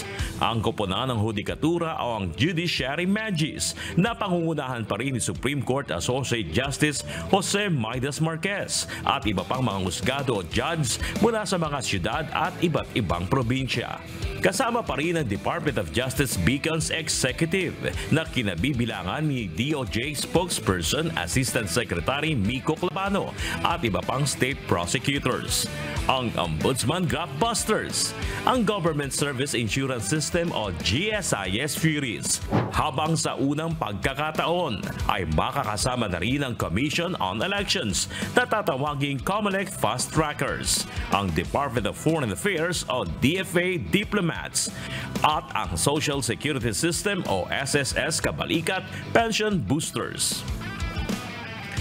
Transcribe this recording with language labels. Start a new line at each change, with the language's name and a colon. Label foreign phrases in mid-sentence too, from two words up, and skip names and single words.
Filipino: Ang koponan ng Hudikatura o ang Judiciary Magis na pangungunahan pa rin ni Supreme Court Associate Justice Jose Maidas Marquez at iba pang mga husgado o judge mula sa mga syudad at iba't ibang probinsya. Kasama pa rin ang Department of Justice Beacons Executive na kinabibilangan ni DOJ Spokesperson Assistant Secretary Miko Clavano at iba pang
English: state prosecutors.
Filipino: Ang Ombudsman Gapbusters, ang Government Service Insurance System o GSIS Furies. Habang sa unang pagkakataon ay makakasama na rin ang Commission on Elections na tatawaging COMELEC Fast Trackers, ang Department of Foreign Affairs o DFA Diplomats, at ang Social Security System o SSS Kabalikat Pension Boosters.